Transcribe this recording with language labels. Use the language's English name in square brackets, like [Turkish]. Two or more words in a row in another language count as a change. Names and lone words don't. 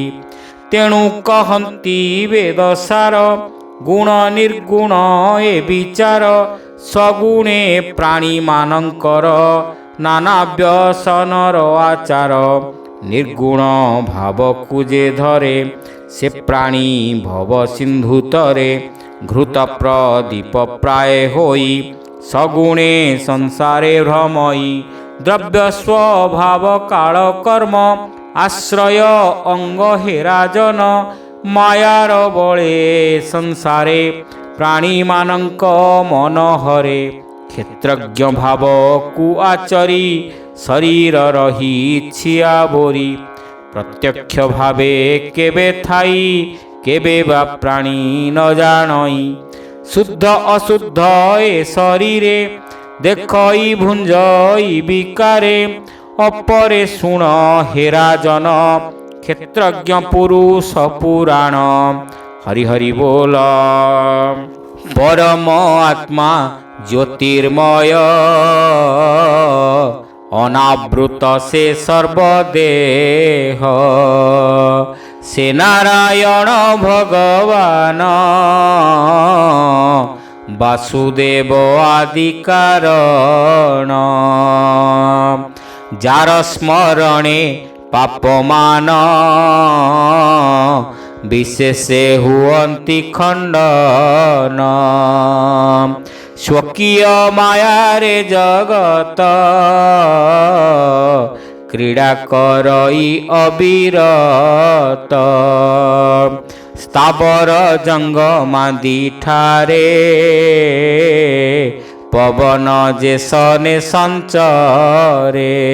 [Odia] ତେଣୁ କହନ୍ତି ବେଦ ସାର ଗୁଣ ନିର୍ଗୁଣ ଏ ବିଚାର। ସଗୁଣେ ପ୍ରାଣୀ ମାନଙ୍କର ନାନା ବ୍ୟସନର ଆଚାର। ନିର୍ଗୁଣ ଭାବ କୁଯେ ଧରେ ସେ ପ୍ରାଣୀ ଭବ ସିନ୍ଧୁ ତରେ। ଘୃତ ପ୍ରଦୀପ ପ୍ରାୟ ହୋଇ ସଗୁଣେ ସଂସାରେ ଭ୍ରମଇ। ଦ୍ରବ୍ୟ ସ୍ୱଭାବ କାଳ କର୍ମ ଆଶ୍ରୟ ଅଙ୍ଗ ହେ ରାଜନ। ମାୟାର ବଳେ ସଂସାରେ ପ୍ରାଣୀ ମାନଙ୍କ ମନ ହରେ। କ୍ଷେତ୍ରଜ୍ଞ ଭାବ କୁ ଆଚରି ଶରୀର ରହି ଛିଆ ବୋରି। ପ୍ରତ୍ୟକ୍ଷ ଭାବେ କେବେ ଥାଇ କେବେ ବା ପ୍ରାଣୀ ନ ଜାଣଇ। ଶୁଦ୍ଧ ଅଶୁଦ୍ଧ ଏ ଶରୀରେ ଦେଖଇ ଭୁଞ୍ଜଇ ବିକାରେ। ଅପରେ ଶୁଣ ହେ ରାଜନ କ୍ଷେତ୍ରଜ୍ଞ ପୁରୁଷ ପୁରାଣ। ହରି ହରି ବୋଲ। ପରମ ଆତ୍ମା ଜ୍ୟୋତିର୍ମୟ ଅନାବୃତ ସେ ସର୍ବଦେହ। ସେ ନାରାୟଣ ଭଗବାନ ବାସୁଦେବ ଆଦି କାରଣ। ଯାର ସ୍ମରଣେ ପାପମାନ ବିଶେଷେ ହୁଅନ୍ତି ଖଣ୍ଡନ। ସ୍ୱକୀୟ ମାୟା ରେ ଜଗତ କ୍ରୀଡ଼ା କରଇ ଅବିରତ। ସ୍ଥାବର ଜଙ୍ଗମାଦି ଠାରେ ପବନ ଯେ ସନେ ସଞ୍ଚରେ।